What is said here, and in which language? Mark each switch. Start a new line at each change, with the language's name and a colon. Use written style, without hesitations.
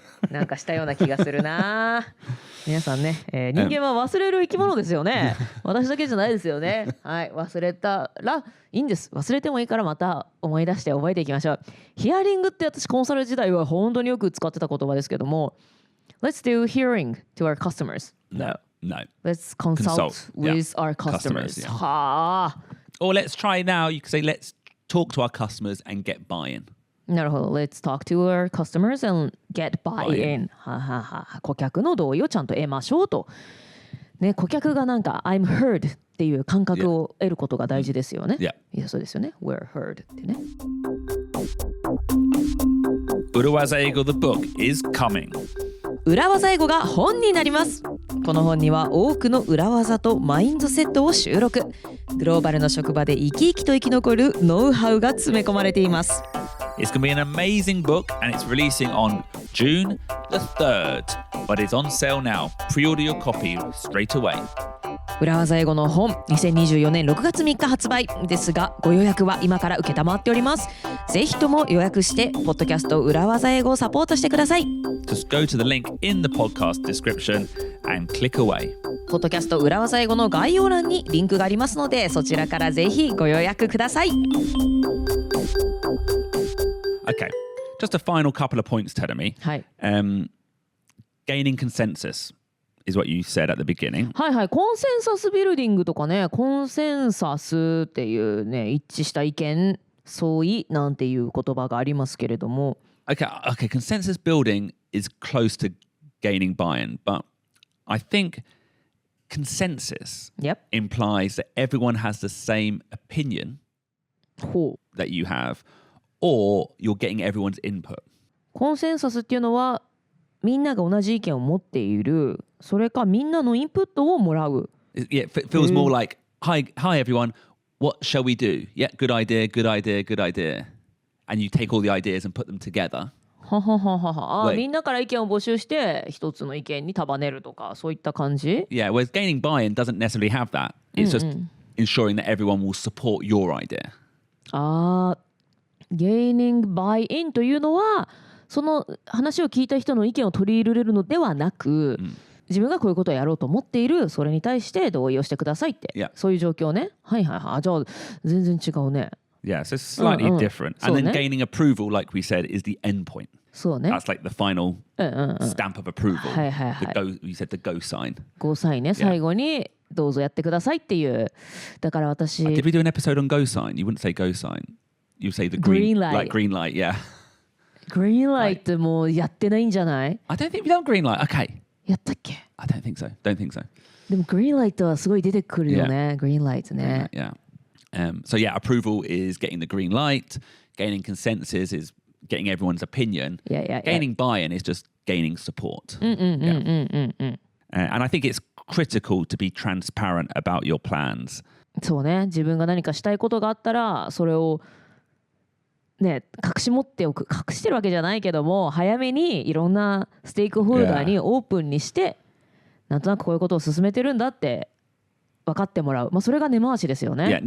Japanese: なんかしたような気がするな。皆さんね、人間は忘れる生き物ですよね。私だけじゃないですよね。はい、忘れたらいいんです。忘れてもいいからまた思い出して覚えていきましょう。ヒアリングって私コンサル時代は本当によく使ってた言葉ですけども、
English: Let's do hearing to our customers. No. Let's consult with our customers.
Japanese: はあ。
English: Or let's try now. You could say let's talk to our customers and get buy-in.
Japanese: なるほど。
English: Let's talk to our customers and get buy-in.
Japanese: 顧客の同意をちゃんと得ましょうと。ね、顧客がなんか
English: I'm heard
Japanese: っていう感覚を得ることが大事ですよね。いや、そうですよね。
English: We're heard ってね。裏技英語 The book is coming.
Japanese: 裏技英語が本になります。この本には多くの裏技とマインドセットを収録。グローバルな職場で生き生きと生き残るノウハウが詰め込まれています。
English: It's going to be an amazing book and it's releasing on June the 3rd. But it's on sale now. Pre-order your copy straight away.
Japanese: 裏技英語の本2024年6月3日発売ですが、ご予約は今から受けたまっております。ぜひとも予約してポッドキャスト裏技英語をサポートしてください。
English: Just go to the link in the podcast description and click away.
Japanese: ポッドキャスト裏技英語の概要欄にリンクがありますので、そちらからぜひご予約ください。
English: Okay, just a final couple of points, Tedemi.
Japanese: はい、
English: gaining consensus is what you said at the beginning.
Japanese: はいはい、コンセンサスビルディングとかね、コンセンサスっていうね、一致した意見相違なんていう言葉がありますけれども、
English: Okay, consensus building is close to gaining buy-in, but I think consensus Yep. implies that everyone has the same opinion
Japanese: ほう、
English: that you have, or you're getting everyone's input.
Japanese: コンセンサスっていうのはみんなが同じ意見を持っている、それかみんなのインプットをもらう。
English: Yeah, it feels more like, hi everyone, what shall we do? Yeah, good idea, good idea, good idea. And you take all the ideas and put them together. ははははは。 Wait.
Japanese: みんなから意見を募集して一つの意見に束ねるとか、そういった感じ。
English: Yeah, whereas gaining buy-in doesn't necessarily have that. It's just ensuring that everyone will support your idea.
Japanese: ああ、gaining buy-in というのはその話を聞いた人の意見を取り入れるのではなく、自分がこういうことをやろうと思っている、それに対して同意をしてくださいって、
English: Yeah.
Japanese: そういう状況ね。はいはいはい。じゃあ全然違うね。
English: Yeah, so it's slightly different. And then gaining approval, like we said, is the end point.
Japanese: そうね。
English: That's like the final stamp of approval.
Japanese: はいはいはい。
English: You said the go sign.
Japanese: ゴーサインね、最後にどうぞやってくださいっていう。だから私
English: Did we do an episode on go sign? You wouldn't say go sign. You would say the green Green light. Like green light, yeah.
Japanese: グリーンライトもうやってないんじゃない？
English: I don't think we've done green light. Okay.
Japanese: やったっけ？
English: I don't think so. Don't think so.
Japanese: でもグリーンライトはすごい出てくるよね。グリーンライトね。
English: Yeah. So yeah, approval is getting the green light. Gaining consensus is getting everyone's opinion. Yeah. Gaining buy-in is just gaining support. And I think it's critical to be transparent about your plans.
Japanese: そうね。自分が何かしたいことがあったら、それをね、隠し持っておく、隠してるわけじゃないけども、早めにいろんなステークホルダーにオープンにして、なんとなくこういうことを進めてるんだって分かってもらう。まあそれが根回しですよね。